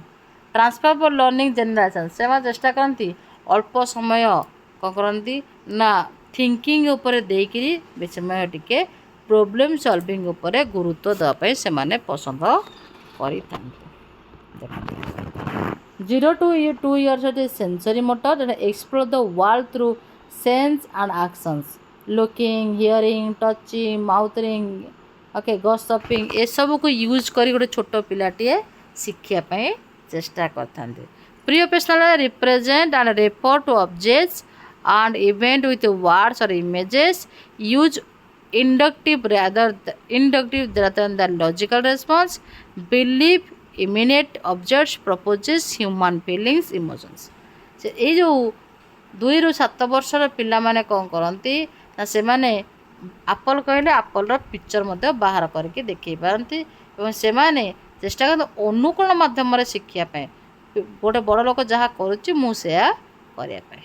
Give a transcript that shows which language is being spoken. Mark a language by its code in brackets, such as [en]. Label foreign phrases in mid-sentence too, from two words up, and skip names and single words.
[en] transfer learning generation, [or] ସେମାନେ ଚେଷ୍ଟା କରନ୍ତି ଅଳ୍ପ ସମୟ କ'ଣ କରନ୍ତି ନା ଥିଙ୍କିଂ ଉପରେ ଦେଇକିରି ବେଶୀ ସମୟ ଟିକେ [en] problem solving [or] ଉପରେ ଗୁରୁତ୍ୱ ଦେବା ପାଇଁ ସେମାନେ ପସନ୍ଦ କରିଥାନ୍ତି। [en] 0 to 2 years ଅଛି sensory motor, ଯେଟା explore the world through sense and actions, looking, hearing, touching, mouthing, okay, gasping, [or] ଏସବୁକୁ ୟୁଜ୍ କରି ଗୋଟେ ଛୋଟ ପିଲାଟିଏ ଶିଖିବା ପାଇଁ ଚେଷ୍ଟା କରିଥାନ୍ତି। [en] pre operational represent and refer to objects and event with words or images, use inductive rather than logical response, believe immediate objects, proposes human feelings, emotions। [or] ସେ ଏଇ ଯେଉଁ 2ରୁ 7 ବର୍ଷର ପିଲାମାନେ କ'ଣ କରନ୍ତି ନା ସେମାନେ ଆପଲ୍ କହିଲେ ଆପଲ୍ର ପିକ୍ଚର୍ ମଧ୍ୟ ବାହାର କରିକି ଦେଖାଇ ପାରନ୍ତି ଏବଂ ସେମାନେ ଚେଷ୍ଟା କରନ୍ତି ଅନୁକରଣ ମାଧ୍ୟମରେ ଶିଖିବା ପାଇଁ, ଗୋଟେ ବଡ଼ ଲୋକ ଯାହା କରୁଛି ମୁଁ ସେୟା କରିବା ପାଇଁ।